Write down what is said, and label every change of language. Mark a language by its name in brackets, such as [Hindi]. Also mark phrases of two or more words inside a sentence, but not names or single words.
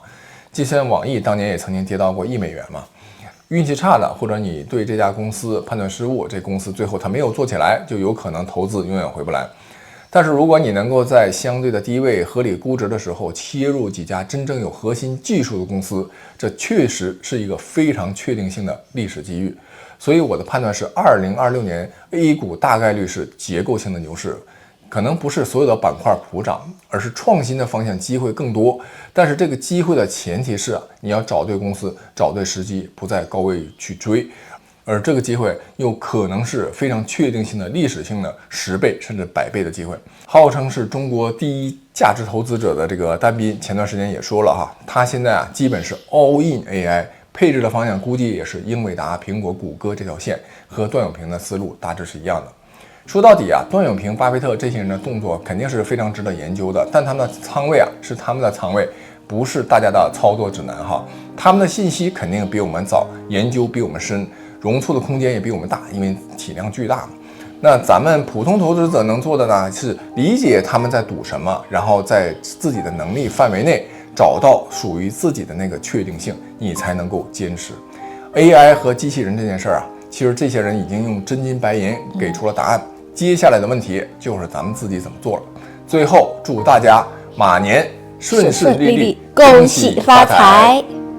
[Chinese] 就像網易当年也曾經跌到過1美元嘛，運氣差的或者你對這家公司判斷失誤，這公司最後它沒有做起來，就有可能投資永遠回不來。但是如果你能夠在相对的低位合理估值的時候切入幾家真正有核心技術的公司，這確實是一個非常確定性的歷史機遇。所以我的判斷是2026年 A 股大概率是結構性的牛市， 可能不是所有的板塊普涨，而是創新的方向机会更多。但是这個機會的前提是你要找對公司，找對時機，不在高位去追。而這個機會又可能是非常確定性的歷史性的10倍甚至100倍的機會。號稱是中國第一價值投資者的這個丹斌，前段時間也說了哈，他現在基本是 [English] all in AI， [Chinese] 配置的方向估計也是英偉達、蘋果、谷歌這條線，和段永平的思路大致是一樣的。說到底段永平、巴菲特這些人的动作肯定是非常值得研究的，但他們的倉位是他們的倉位，不是大家的操作指南哈。他們的信息肯定比我們早，研究比我們深，容錯的空間也比我们大，因为體量巨大嘛。那咱們普通投資者能做的呢，是理解他們在賭什麼，然後在自己的能力範圍內找到屬於自己的那個確定性，你才能夠堅持。AI 和機器人這件事兒其實這些人已經用真金白銀給出了答案。接下來的問題就是咱們自己怎麼做了。最後祝大家馬年順順利利，恭喜發財。